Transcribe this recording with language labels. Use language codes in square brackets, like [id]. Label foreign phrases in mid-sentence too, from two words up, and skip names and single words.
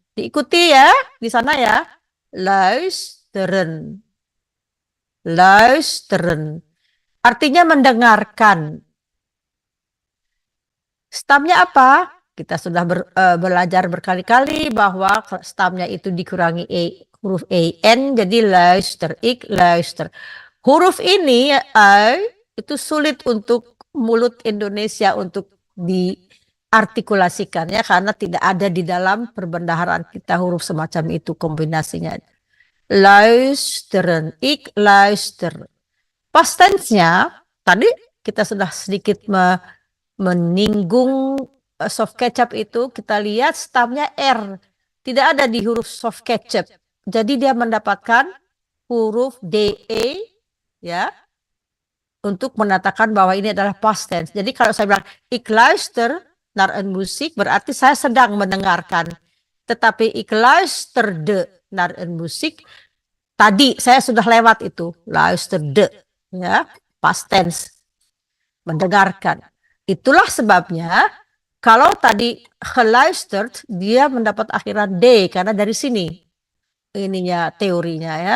[id] Diikuti ya di sana ya. [nl] Luisteren. Luisteren. [id] Artinya mendengarkan. Stamnya apa? Kita sudah belajar berkali-kali bahwa stamnya itu dikurangi huruf en, jadi luister, [nl] ik luister. [id] Huruf ini itu sulit untuk mulut Indonesia untuk diartikulasikan ya, karena tidak ada di dalam perbendaharaan kita huruf semacam itu kombinasinya. [nl] Luisteren, ik luister. [en] Past tense-nya [id] tadi kita sudah sedikit menyinggung [en] soft ketchup [id] itu, kita lihat stamnya R. Tidak ada di huruf [en] soft ketchup. [id] Jadi dia mendapatkan huruf DE ya untuk menatakan bahwa ini adalah [en] past tense. [id] Jadi kalau saya bilang [nl] ik luister naar een muziek, [id] berarti saya sedang mendengarkan. [nl] Tetapi ik luisterde naar een muziek. [id] Tadi saya sudah lewat itu. Luisterde. Ya, [en] past tense. [id] Mendengarkan. Itulah sebabnya kalau tadi geluisterd, dia mendapat akhiran D karena dari sini ininya teorinya ya.